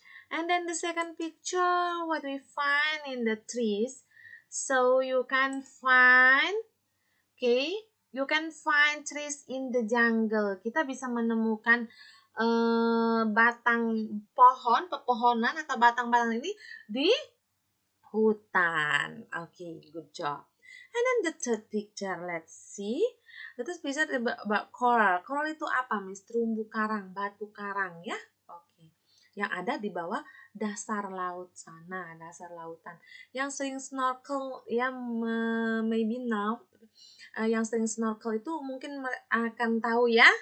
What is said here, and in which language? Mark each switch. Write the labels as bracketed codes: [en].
[en] And then the second picture, what we find in the trees. So you can find, okay, you can find trees in the jungle. [id] Kita bisa menemukan batang pohon, pepohonan atau batang-batang ini di hutan. [en] Okay, good job. And then the third picture, let's see. The third picture about coral. [id] Coral itu apa, Miss? Terumbu karang, batu karang ya. Okay. yang ada di bawah dasar laut sana, dasar lautan. Yang sering snorkel ya, [en] maybe now, [id] yang sering snorkel itu mungkin akan tahu ya.